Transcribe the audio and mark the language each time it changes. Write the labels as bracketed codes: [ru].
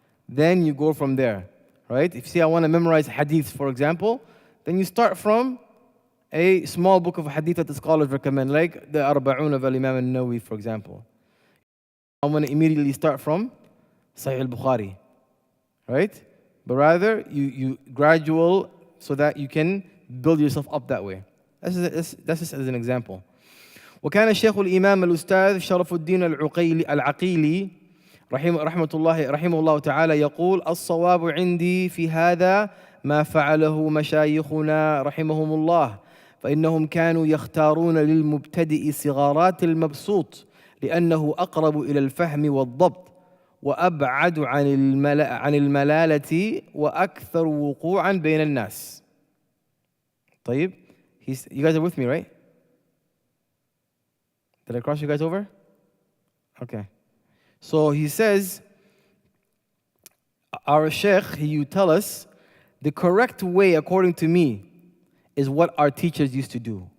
[en] Then you go from there, right? If you say, I want to memorize hadith, for example, then you start from a small book of hadith that the scholars recommend, like the Arba'un of Imam al-Nawawi, for example. I want to immediately start from Sahih al-Bukhari, right? But rather, you gradual so that you can build yourself up that way. That's just as an example. [ar] وكان الشيخ الإمام الأستاذ شرف الدين العقيلي رحمه الله تعالى يقول: الصواب عندي في هذا ما فعله مشايخنا رحمهم الله، فإنهم كانوا يختارون للمبتدئ صغارات المبسوط لأنه أقرب إلى الفهم والضبط وأبعد عن الملالة وأكثر وقوعا بين الناس. [en] طيب, you guys are with me, right? Did I cross you guys over? Okay. So he says, our sheikh, you tell us, the correct way according to me is what our teachers used to do.